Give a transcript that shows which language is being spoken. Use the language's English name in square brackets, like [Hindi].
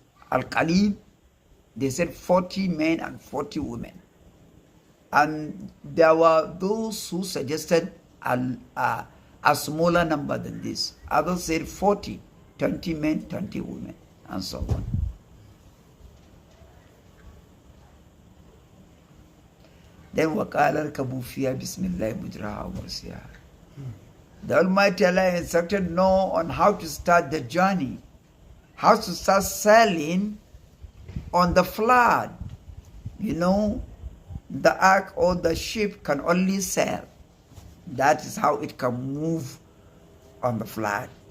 [English] Al-Qalil, they said 40 men and 40 women. And there were those who suggested a smaller number than this. Others said 40, 20 men, 20 women, and so on. [Arabic] Then وَقَالَ ارْكَبُوا فِيهَا بِسْمِ اللَّهِ مُجْرَاهَا وَمُرْسِيهَا. [English] The Almighty Allah instructed Noah on how to start the journey, how to start sailing on the flood. You know, the ark or the ship can only sail. That is how it can move on the flood.